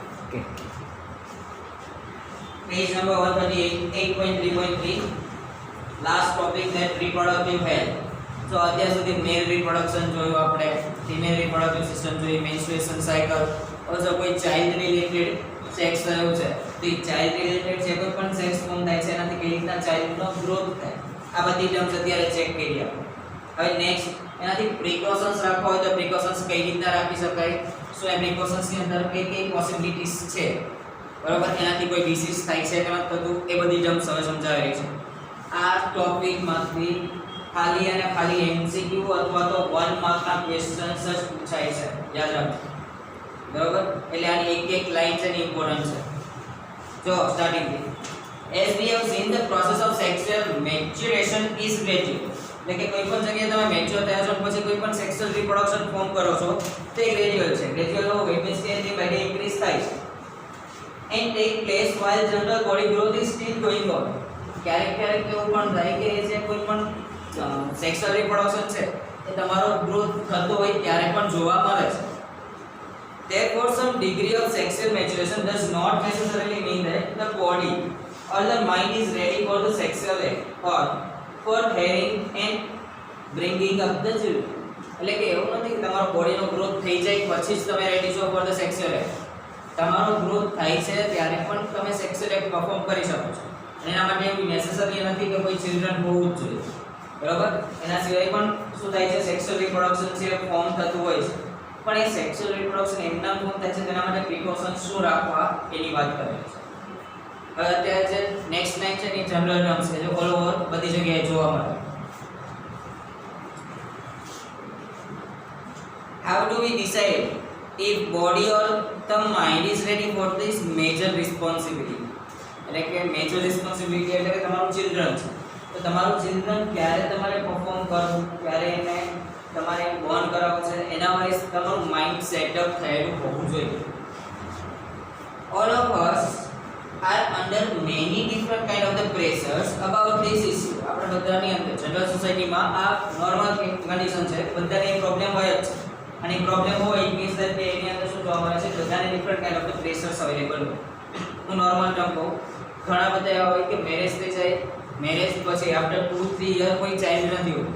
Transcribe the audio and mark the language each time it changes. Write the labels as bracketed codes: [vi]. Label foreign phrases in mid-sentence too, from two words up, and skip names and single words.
[en] Okay. Page number 138, 8.3.3. Last topic that reproductive health. [gu] So અત્યાર સુધી [en] male reproduction [gu] જોયું આપણે, [en] female reproductive system [gu] જોઈ, [en] menstruation cycle, also [gu] કોઈ [en] child related sex [gu] થયું છે તો એ [en] child related [gu] જે કોઈ પણ [en] sex form [gu] થાય છે એનાથી કઈ રીતના ચાઇલ્ડનો ગ્રોથ થાય, આ બધી ટર્મ્સ અત્યારે ચેક કરી આપણે. હવે નેક્સ્ટ એનાથી પ્રિકોશન્સ રાખવા હોય તો પ્રિકોશન્સ કઈ રીતના રાખી શકાય, સો એ પ્રિકોશન્સની અંદર કઈ કઈ પોસિબિલિટીઝ છે, બરાબર, એનાથી કોઈ ડિસીઝ થાય છે કે નથી થતું, એ બધી ટર્મ્સ હવે સમજાવેલી છે. આ ટોપિકમાંથી ખાલી અને ખાલી એમસીક્યુ અથવા તો 1 માર્કના ક્વેશ્ચન્સ જ પૂછાય છે, યાદ રાખજો, બરાબર. એટલે આની એક એક લાઈન છે ને ઇમ્પોર્ટન્ટ છે. [en] જો સ્ટાર્ટિંગ થી as we have seen the process of sexual maturation is gradual, [gu] એટલે કે કોઈ પણ જગ્યાએ તમે મેચ્યોર થયા છો પછી કોઈ પણ [en] sexual reproduction form [gu] કરો છો તે ગ્રેજ્યુઅલ છે. ગ્રેજ્યુઅલ નો [en] wait means [gu] કે એની [en] body increase [gu] થાય છે [en] and take place while general body growth is still going on. [gu] ક્યારેક ક્યારેક એવું પણ થાય કે જે કોઈ પણ [en] sexual reproduction [gu] છે એ તમારો ગ્રોથ થતો હોય ત્યારે પણ જોવા મળે છે. [en] Therefore, some degree of sexual maturation does not necessarily mean that the body or the mind is ready for the sexual act or for having and bringing up the children. [gu] એટલે કે એવું નથી કે તમારો બોડીનો ગ્રોથ થઈ જાય પછી જ તમે રેડી છો [en] for the sexual act. [gu] તમારો ગ્રોથ થાય છે ત્યારે પણ તમે [en] sexual act perform [gu] કરી શકો છો. અને એના માટે એવું નેસેસરી નથી કે કોઈ ચિલ્ડ્રન હોવું જ જોઈએ, બરાબર. એના સિવાય પણ શું થાય છે, [en] sexual reproduction [gu] છે ફોર્મ થતું હોય છે, પણ એ [en] sexual reproduction [gu] એમના ફોર્મ થાય છે તેના માટે પ્રિકોશન્સ શું રાખવા એની વાત કરેલી છે. હવે અત્યારે જે [en] next line [gu] છે ની [en] general terms [gu] છે, જે [en] all over [gu] બધી જગ્યાએ જોવા મળે. [en] How do we decide if body or the mind is ready for this major responsibility? [gu] એટલે કે [en] major responsibility [gu] એટલે કે તમારું ચિલ્ડ્રન છે, તો તમારું ચિલ્ડ્રન ક્યારે તમારે પરફોર્મ કરવું, ક્યારે એને તમારે બોર્ન કરાવવું છે, એના વાઇઝ તમારું [en] mind setup [gu] થયેલું હોવું જોઈએ. [en] All of us are under many different kind of the pressures about this issue. [gu] આપણે બધાની અંદર જનરલ સોસાયટીમાં આ [en] normal condition [gu] છે, બધાને પ્રોબ્લેમ હોય જ છે, અને પ્રોબ્લેમ હોય [en] it means [gu] કે એની અંદર શું જોવા મળે છે, બધાને [en] different kind of the pressures available [gu] હોય. હું [en] normal term [gu] કહું, ઘણા બધા એવા હોય કે મેરેજ થઈ જાય, મેરેજ પછી [en] after 2-3 year [gu] કોઈ ચાઇલ્ડ નથી હોતું.